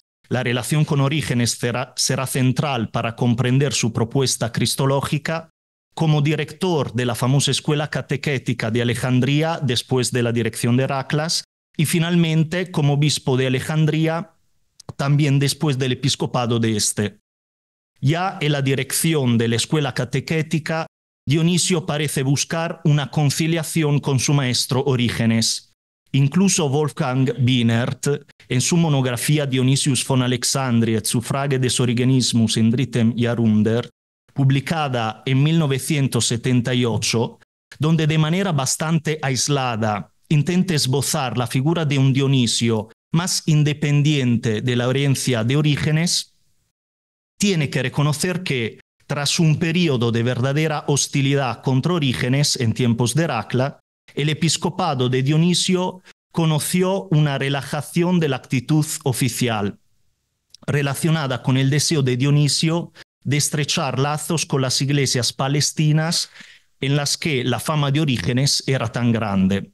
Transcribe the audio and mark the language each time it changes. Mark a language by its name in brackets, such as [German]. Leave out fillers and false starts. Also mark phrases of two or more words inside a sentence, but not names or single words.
[Spanish] La relación con Orígenes será central para comprender su propuesta cristológica, como director de la famosa escuela catequética de Alejandría después de la dirección de Heraclas, y finalmente como obispo de Alejandría también después del episcopado de este. Ya en la dirección de la escuela catequética, Dionisio parece buscar una conciliación con su maestro Orígenes. Incluso Wolfgang Bienert, en su monografía Dionysius von Alexandria et zu Frage des Origenismus in drittem Jahrhundert, publicada en 1978, donde de manera bastante aislada intenta esbozar la figura de un Dionisio más independiente de la herencia de Orígenes, tiene que reconocer que, tras un periodo de verdadera hostilidad contra Orígenes en tiempos de Heracla, el episcopado de Dionisio conoció una relajación de la actitud oficial, relacionada con el deseo de Dionisio de estrechar lazos con las iglesias palestinas en las que la fama de Orígenes era tan grande.